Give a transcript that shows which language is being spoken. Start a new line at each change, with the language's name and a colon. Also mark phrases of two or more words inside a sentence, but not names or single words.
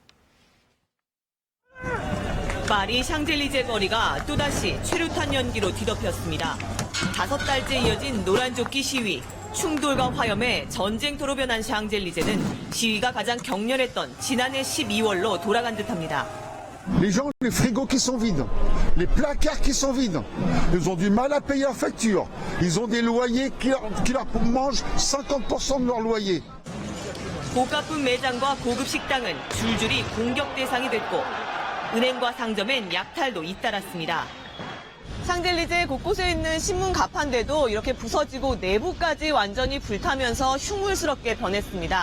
Korean: 파리 샹젤리제 거리가 또다시 최루탄 연기로 뒤덮였습니다. 5달째 이어진 노란조끼 시위, 충돌과 화염에 전쟁터로 변한 샹젤리제는 시위가 가장 격렬했던 지난해 12월로 돌아간 듯합니다.
French: Les gens, les frigos qui sont vides, les placards qui sont vides, ils ont du mal à payer leurs factures. Ils ont des loyers qui leur mangent 50% de leur loyer.
Korean: 고가품 매장과 고급 식당은 줄줄이 공격 대상이 됐고 은행과 상점엔 약탈도 잇따랐습니다. 샹젤리제 곳곳에 있는 신문 가판대도 이렇게 부서지고 내부까지 완전히 불타면서 흉물스럽게 변했습니다.